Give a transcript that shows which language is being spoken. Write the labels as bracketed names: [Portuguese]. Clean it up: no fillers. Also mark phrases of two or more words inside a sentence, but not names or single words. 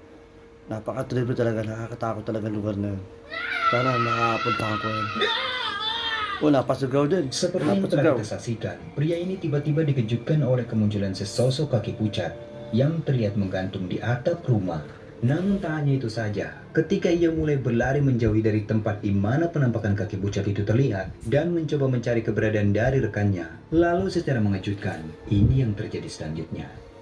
[Filipino] Napaka-trippy talaga, nakakatakot talaga lugar na yun. Sana makapuntahan ko yun. Napasigaw din. [Indonesian] Seperti yang telah [Filipino] Napasigaw. [Indonesian] kita saksikan, pria ini tiba-tiba dikejutkan oleh kemunculan sesosok kaki pucat yang terlihat menggantung di atap rumah. Namun tak hanya itu saja, ketika ia mulai berlari menjauhi dari tempat di mana penampakan kaki pucat itu terlihat dan mencoba mencari keberadaan dari rekannya, lalu secara mengejutkan, ini yang terjadi selanjutnya.